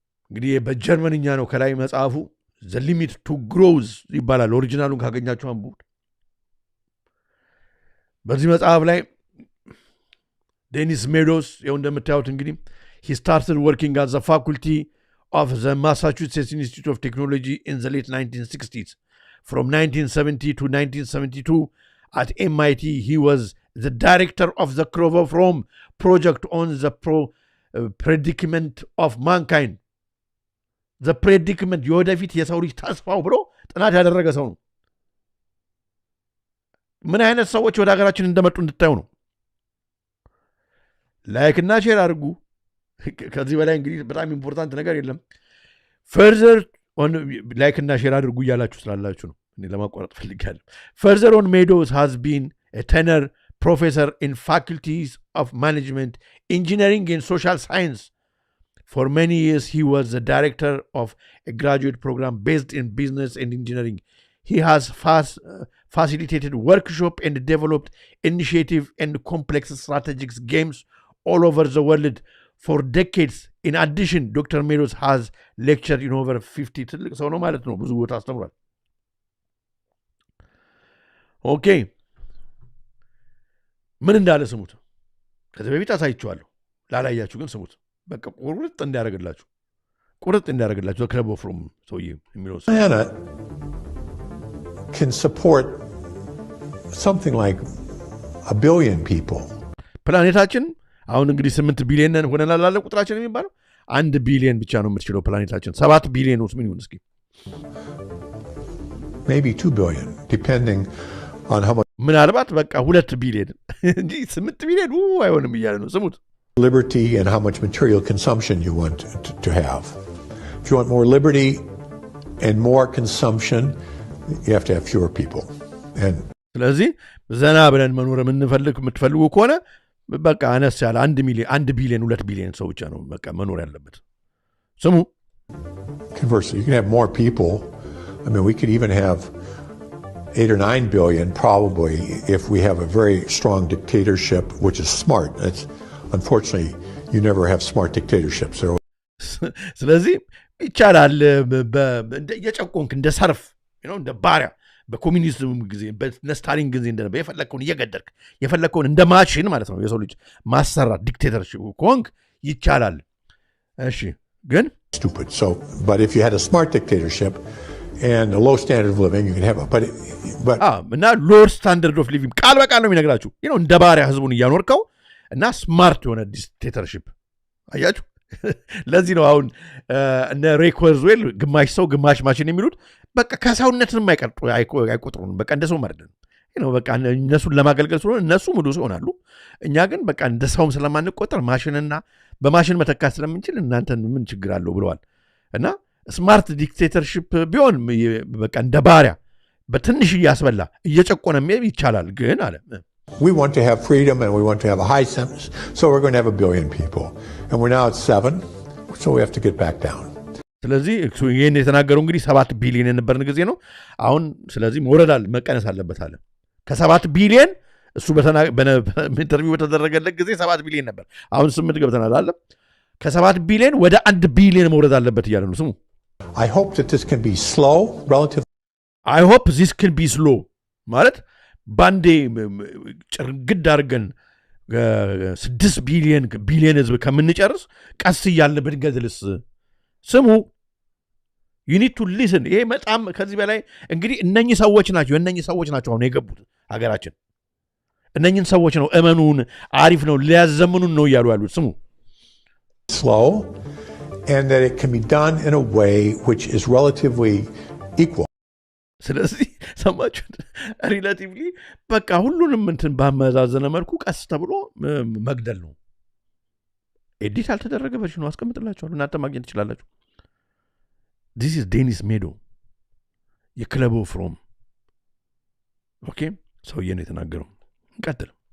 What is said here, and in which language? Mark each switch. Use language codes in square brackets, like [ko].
[am] እንግዲህ በጀርመንኛ ነው ከላይ መጽሐፉ ዘ ሊሚት ቱ ግሮዝ ይባላል። ኦሪጂናሉን ካገኛችሁ አንብቡ። በዚህ መጽሐፍ ላይ ዴኒስ ሜዶስ ይኸው እንደምታዩት እንግዲህ [en] he started working as a faculty of the Massachusetts Institute of Technology in the late 1960s. From 1970 to 1972 at MIT, he was the director of the Club of Rome project on the predicament of mankind. The predicament [am] የወደፊት የሰው ልጅ ተስፋው ብሎ ጥናት ያደረገ ሰው ነው። ምን አይነት ሰዎች ወደ ሀገራችን እንደመጡ እንድታዩ ነው። ላይክ እና ሼር አድርጉ። ከዚህ በላይ እንግዲህ በጣም ኢምፖርታንት ነገር የለም። ፈርዘር ኦን ላይክ እና ሼር አድርጉ እያላችሁ ስላላችሁ ነው እኔ ለማቋረጥ ፈልጋለሁ። ፈርዘር ኦን ሜዶስ [en] has been a tenor professor in faculties of management, engineering and social science. For many years, he was the director of a graduate program based in business and engineering. He has facilitated workshops and developed initiative and complex strategic games all over the world for decades. In addition, Dr. Meadows has lectured in over 50 [am] ትልቅ ሰው ነው ማለት ነው። ብዙ ቦታ አስተምሯል። ኦኬ ምን እንዳለ ስሙት። ከዚህ በፊት አሳይቼዋለሁ። ላላያችሁ ግን ስሙት። በቃ ቁርጥ እንዲያደርግላችሁ ክለብ ኦፍ ሮም ሰውዬ የሚለው [en] planet can support something like 1 billion people. [am] ፕላኔታችን አሁን እንግዲህ 8 ቢሊዮን ሆነናል አለ ቁጥራችን የሚባለው 1 ቢሊዮን ብቻ ነው የምትችለው ፕላኔታችን። 7 ቢሊዮን ውስጥ ምን ይሁን እስኪ [en] maybe 2 billion depending on how much [am] ምናልባት በቃ 2 ቢሊዮን እንጂ 8 ቢሊዮን አይሆንም እያለ ነው። ስሙት። [en] liberty and how much material consumption you want to have. If you want more liberty and more consumption, you have to have fewer people. And [am] ስለዚህ ዘና ብለን መኖር የምትፈልጉ ከሆነ በቃ አነስ ያለ 1 ቢሊዮን 2 ቢሊዮን ሰው ብቻ ነው በቃ መኖር ያለበት። ስሙ። [en] Conversely, you can have more people. I mean, we could even have 8 or 9 billion probably if we have a very strong dictatorship, which is smart. That's unfortunately you never have smart dictatorships. [am] ስለዚህ ይቻላል የጨቆንክ እንደ ሰርፍ እንደ ባሪያ በኮሚኒዝም ጊዜ በስታሊን ጊዜ እንደነበረ የፈለከውን እየገደልክ የፈለከውን እንደ ማሽን ማለት ነው የሰው ልጅ ማሰራት ዲክቴተርሺፕ ኮንክ ይቻላል። እሺ ግን [en] stupid. So but if you had a smart dictatorship and a low standard of living you can have but [am] እና [en] low standard of living [am] ቃል በቃል ነው የሚነግራችሁ እንደ ባሪያ ህዝቡን እያኖርከው እና ስማርት የሆነ ዲክቴተርሺፕ አያችሁ። ለዚህ ነው አሁን እነ ሬኮርዝዌል ግማሽ ሰው ግማሽ ማሽን የሚሉት በቃ ከሰውነትንም አይቆጥሩም። በቃ እንደ ሰው ማለት ነው በቃ እነሱን ለማገልገል ስለሆነ እነሱ ሙሉ ሰው ይሆናሉ። እኛ ግን በቃ እንደ ሰውም ስለማንቆጠር ማሽንና በማሽን መተካት ስለምንችል እናንተን ምን ችግር አለው ብለዋል እና ስማርት ዲክቴተርሺፕ ቢሆን በቃ እንደ ባሪያ በትንሽ እያስበላ እየጨቆነ መሄድ ይቻላል ግን አለ [en] We want to have freedom and we want to have a high census, so we're going to have 1 billion people. And we're now at 7, so we have to get back down. [am] ስለዚህ ይሄን የተናገረው እንግዲህ 7 ቢሊዮን የነበርን ጊዜ ነው አሁን ስለዚህ መውረዳል መቀነስ አለበት አለ ከ7 ቢሊዮን እሱ በኢንተርቪው በተደረገለት ጊዜ 7 ቢሊዮን ነበር አሁን 8 ገብተናል አለ ከ7 ቢሊዮን ወደ 1 ቢሊዮን መውረድ አለበት እያለ ነው ስሙ [en] I hope that this can be slow relative I hope this can be slow [am] ማለት ባንዴ ጭርግድ አድርገን 6 ቢሊዮን ህዝብ ከምንጨርስ ቀስ እያልን ብንገድልስ ስሙ [en] you need to listen [am] ይሄ በጣም ከዚህ በላይ እንግዲህ እነኚህ ሰዎች ናቸው አሁን የገቡት ሀገራችን እነኚህን ሰዎች ነው እመኑን አሪፍ ነው ሊያዘምኑን ነው እያሉ ያሉት ስሙ [en] slow and that it can be done in a way which is relatively equal [am] ስለዚህ ሰማችሁ ሪሌቲቭሊ በቃ ሁሉንም እንትን ባመዛዘነ መልኩ ቀስ ተብሎ መግደል ነው ኤዲት አልተደረገ ቨርዥኑ አስቀምጥላችኋለሁ እናንተ ማግኘት ትችላላችሁ [en] this is Dennis Meadow [am] የክለቡ ፍሮም ኦኬ ሰውዬ ነው የተናገረው እንቀጥል